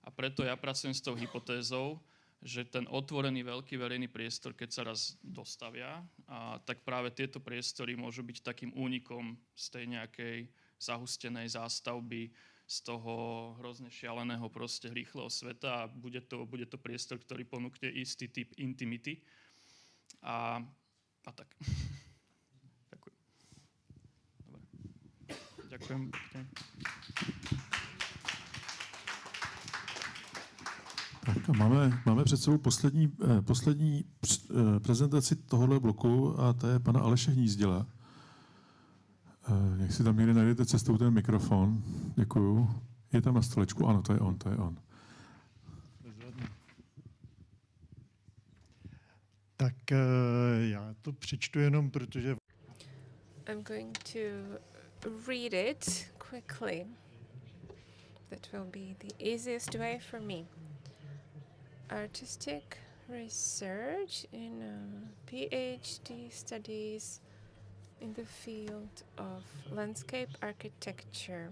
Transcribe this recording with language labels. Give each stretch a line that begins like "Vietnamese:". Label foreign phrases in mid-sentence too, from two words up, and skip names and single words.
Slovak: A preto ja pracujem s tou hypotézou, že ten otvorený veľký verejný priestor, keď sa raz dostavia, tak práve tieto priestory môžu byť takým únikom z tej nejakej zahustenej zástavby, z toho hrozne šialeného proste rýchleho sveta a bude to priestor, ktorý ponúkne istý typ intimity. A tak. Ďakujem. Dobre. Ďakujem.
Czech: Tak a máme před sebou poslední prezentaci tohohle bloku a to je pana Aleše Hnízděla. Jak si tam někde najdete cestou ten mikrofon. Děkuju. Je tam na stolečku? Ano, to je on. Tak já to přečtu jenom, protože...
English: I'm going to read it quickly. That will be the easiest way for me. Artistic research in PhD studies in the field of landscape architecture.